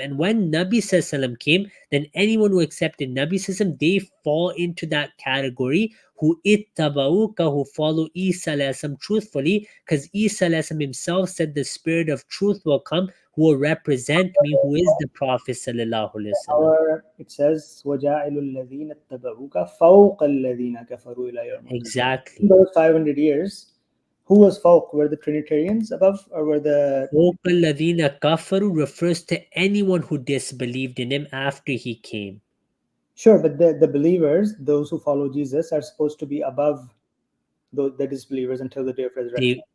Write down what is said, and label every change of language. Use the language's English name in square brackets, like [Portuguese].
[English] And when Nabi Sallallahu came, then anyone who accepted Nabi Sallallahu, they fall into that category who ittaba'uka, who follow Isa truthfully, because Isa himself said the spirit of truth will come, who will represent me, who is the Prophet Sallallahu Alaihi Wasallam. It says [Arabic] وَجَاعِلُ الَّذِينَ اتَّبَعُوكَ فَوْقَ الَّذِينَ كَفَرُوا إِلَى يَوْمِ الْقِيَامَةِ. [English] Exactly. In those 500 years, who was Fawq? Were the Trinitarians above, or were the... [Arabic] فَوْقَ الَّذِينَ كَفَرُوا [English] refers to anyone who disbelieved in him after he came. Sure, but the believers, those who follow Jesus, are supposed to be above the disbelievers until the day of resurrection.